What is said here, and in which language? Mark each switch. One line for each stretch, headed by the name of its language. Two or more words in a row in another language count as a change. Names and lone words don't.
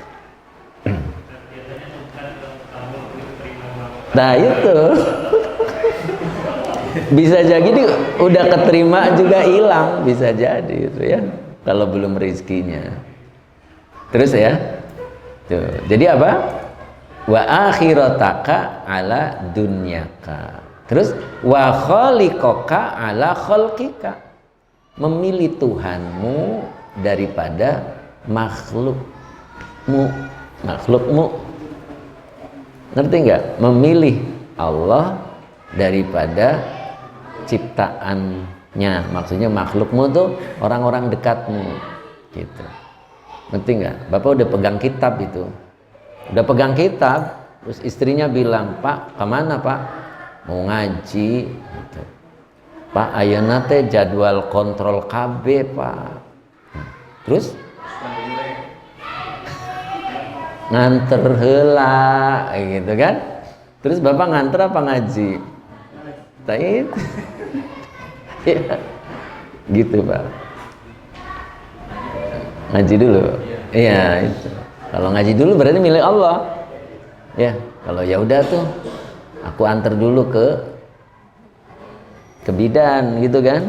Indonesian: Nah itu bisa jadi udah keterima juga hilang, bisa jadi itu ya kalau belum rezekinya. Terus ya, tuh. Jadi apa?
Arabic: وآخرتك على دنياك. Terus وخالقك على خلقك.
Indonesian: Memilih Tuhanmu daripada makhlukmu. Ngerti nggak? Memilih Allah daripada ciptaan maksudnya makhlukmu tuh orang-orang dekatmu gitu. Ngerti nggak? Bapak udah pegang kitab itu, udah pegang kitab, terus istrinya bilang, Pak kemana Pak? Mau ngaji gitu.
Sundanese: Pak ayeuna teh jadwal kontrol KB Pak.
Indonesian: Terus nganter heula gitu kan. Terus Bapak nganter apa ngaji? Tait. Ya. Gitu Pak. Ngaji dulu. Iya itu. Kalau ngaji dulu berarti milik Allah. Ya, kalau ya udah tuh aku antar dulu ke bidan gitu kan.